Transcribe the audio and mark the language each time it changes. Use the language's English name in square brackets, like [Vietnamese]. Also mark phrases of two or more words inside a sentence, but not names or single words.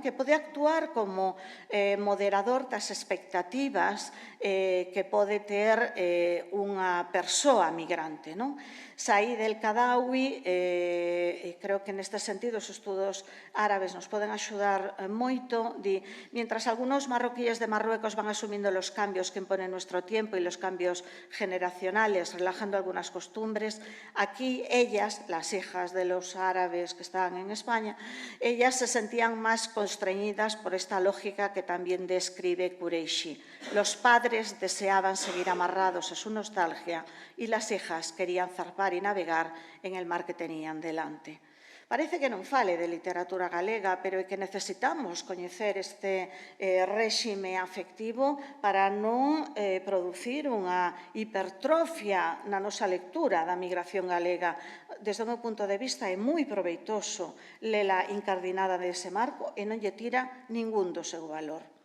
[Galician] Que pode actuar como moderador das expectativas que pode ter unha persoa migrante, non? Saíd el Kadawi creo que neste sentido os estudos árabes nos poden axudar moito, di, [Spanish] mientras algunos marroquíes de Marruecos van asumindo los cambios que impone nuestro tiempo y los cambios generacionales, relajando algunas costumbres, aquí ellas, las hijas de los árabes que estaban en España, ellas se sentían más constreñidas por esta lógica que también describe Kureishi. Los padres deseaban seguir amarrados a su nostalgia y las hijas querían zarpar y navegar en el mar que tenían delante. [Galician] Parece que non fale de literatura galega, pero é que necesitamos coñecer este réxime afectivo para non producir unha hipertrofia na nosa lectura da migración galega. Desde o meu punto de vista é moi proveitoso lela incardinada dese marco e non lle tira ningún do seu valor.